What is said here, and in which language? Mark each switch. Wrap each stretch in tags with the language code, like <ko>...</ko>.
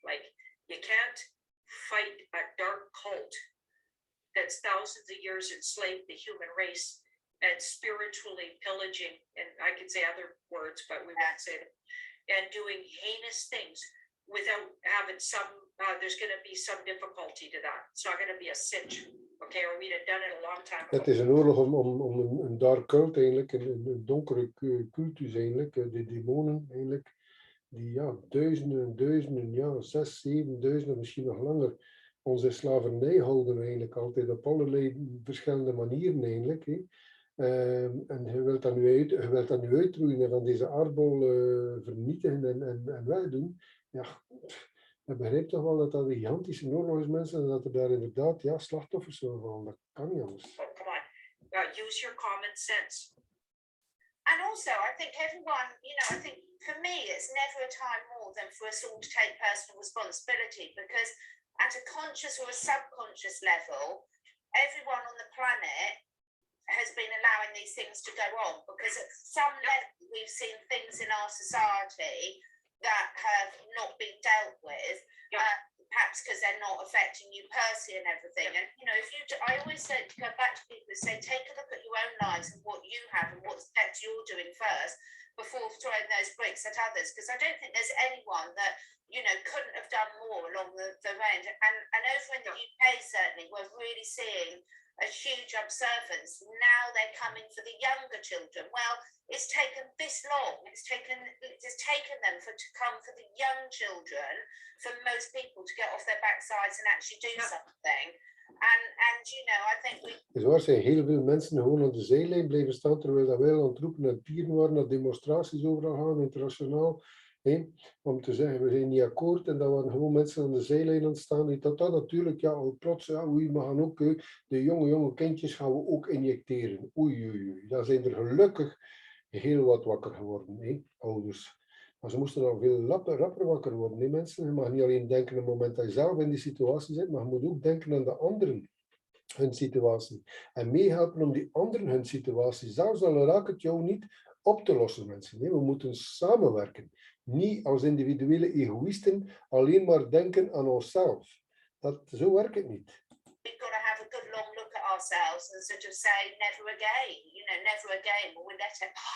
<en>Like, you can't fight a dark cult that's thousands of years enslaved the human race and spiritually pillaging, and I could say other words, but we won't say them, and doing heinous things without having some. There's going to be some difficulty to that. It's not going to be a cinch. Okay, or we'd have done it a long time ago.</en> <nl>Het is een oorlog om een</nl> <en>dark cult</en> <nl>eigenlijk, een donkere cultus eigenlijk, de demonen eigenlijk, die duizenden, 6.000, 7.000, misschien nog langer, onze slavernij houden eigenlijk altijd op allerlei verschillende manieren eigenlijk. En je wilt dat nu uitroeien en van deze aardbol vernietigen en wegdoen. Ja, je begrijpt toch wel dat dat een gigantische oorlog is, mensen, en dat er daar inderdaad slachtoffers zullen vallen. Dat kan niet anders.</nl> <en>Oh, come on. Use your common sense. And also, I think everyone, I think for me, it's never a time more than for us all to take personal responsibility, because at a conscious or a subconscious level, everyone on the planet has been allowing these things to go on, because at some level we've seen things in our society that have not been dealt with, perhaps because they're not affecting you personally and everything. And I always say to go back to people who say, take a look at your own lives and what you have and what steps you're doing first before throwing those bricks at others. Because I don't think there's anyone that couldn't have done more along the range. And over in the UK, certainly, we're really seeing a huge observance. Now they're coming for the younger children. Well, it's taken this long. It's taken them to come for the young children, for most people to get off their backsides and actually do something. And I think we.</en> <nl>Dus waar zijn heel veel mensen gewoon aan de zijlijn blijven staan, terwijl dat wij aan het roepen en pieren waren, naar demonstraties overal gaan, internationaal. Om te zeggen, we zijn niet akkoord, en dan waren gewoon mensen aan de zijlijn aan het staan. Dat natuurlijk, plots, we gaan ook, de jonge kindjes gaan we ook injecteren. Oei. Dan zijn er gelukkig heel wat wakker geworden, ouders. Maar ze moesten al veel rapper wakker worden, mensen. Je mag niet alleen denken op het moment dat je zelf in die situatie zit, maar je moet ook denken aan de anderen, hun situatie. En meehelpen om die anderen hun situatie, zelfs al raakt het jou niet, op te lossen, mensen. We moeten samenwerken. Niet als individuele egoïsten alleen maar denken aan onszelf. Zo werkt het niet.</nl> <en>We've got to have a good long look at ourselves and sort of say, never again, you know, never again will we let it.</en>